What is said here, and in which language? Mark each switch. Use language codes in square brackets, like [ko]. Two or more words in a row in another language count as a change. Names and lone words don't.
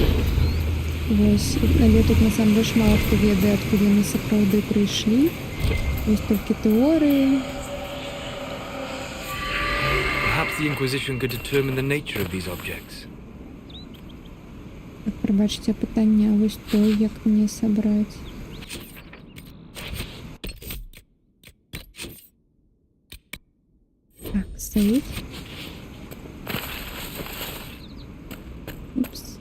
[be] Вось, але тут [ru] на самом деле [be] мало хто ведае, адкуль яны сапраўды прыйшлі. Вось толькі тэорыі. [en] Perhaps the Inquisition could determine the nature of these objects. [be] Так, прабачце пытанне, а вось то, як мне сабраць. Так, стоит. Упс.